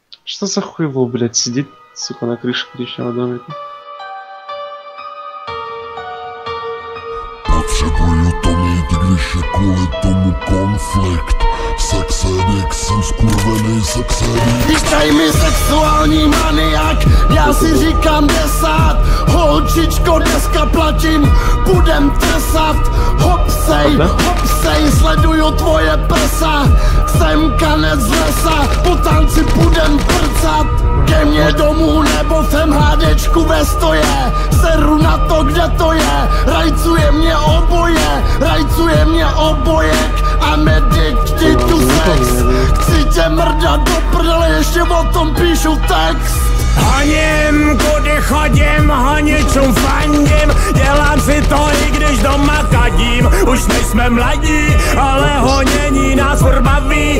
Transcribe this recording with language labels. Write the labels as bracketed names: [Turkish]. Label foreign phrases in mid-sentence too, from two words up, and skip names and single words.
[Russian] Что за хуйло, блядь, сидит, сука, на крыше коричневого домика? [Czech] Potřebuju to mít, když je kvůli tomu konflikt. Sexedek, jsem skurvený sexedek. Když tady mi sexuální maniak, já si říkám 10. Holčičko, dneska platím, budem tresat. Hopsej, sleduju tvoje prsa. Jsem kanec z lesa, po tanci budem prcat. Ke mně domů nebo v MHDčku ve stoje. Seru na to, kde to je. Rajcuje mě obojek. [English] I'm addicted to sex. [Czech] Chci tě mrdat do prdele, ještě o tom píšu text. Honím, kudy chodím, honičům fandím. Dělám si to, i když doma kadím. Už nejsme mladí, ale honění nás furt baví.